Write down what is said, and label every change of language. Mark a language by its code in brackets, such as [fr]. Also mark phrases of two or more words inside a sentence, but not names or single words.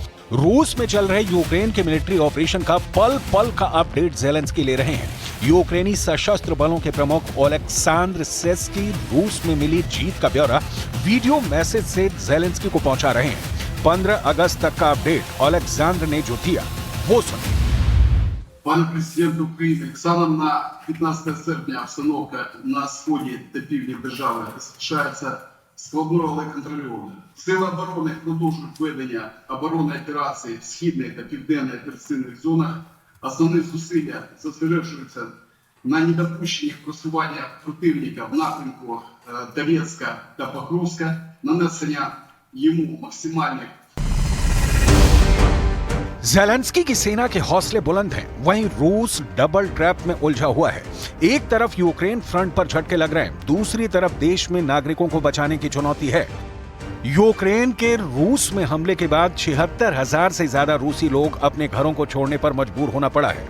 [hi] रूस में चल रहे यूक्रेन के [en] military operation [hi] का पल पल का अपडेट ज़ेलेंस्की ले रहे हैं। यूक्रेनी सशस्त्र बलों के प्रमुख ओलेक्सांद्र सेस्की रूस में मिली जीत का ब्यौरा [en] video message [hi] से ज़ेलेंस्की को पहुंचा रहे हैं। 15 अगस्त तक का अपडेट ओलेक्सांद्र ने जो दिया वो सुनिए। [uk] Пане президент України, станом на 15 серпня обстановка на сході та півдні держави залишається складною, але контрольованою. Сили оборони продовжують ведення оборонної операції в східних та південних операційних зонах. Основні зусилля зосереджуються на недопущенні просування противника в напрямку Донецька та Покровська, нанесення йому максимальних [hi] ज़ेलेंस्की की सेना के हौसले बुलंद हैं, वहीं रूस [en] double trap [hi] में उलझा हुआ है। एक तरफ यूक्रेन फ्रंट पर झटके लग रहे हैं, दूसरी तरफ देश में नागरिकों को बचाने की चुनौती है। यूक्रेन के रूस में हमले के बाद 76,000 से ज्यादा रूसी लोग अपने घरों को छोड़ने पर मजबूर होना पड़ा है।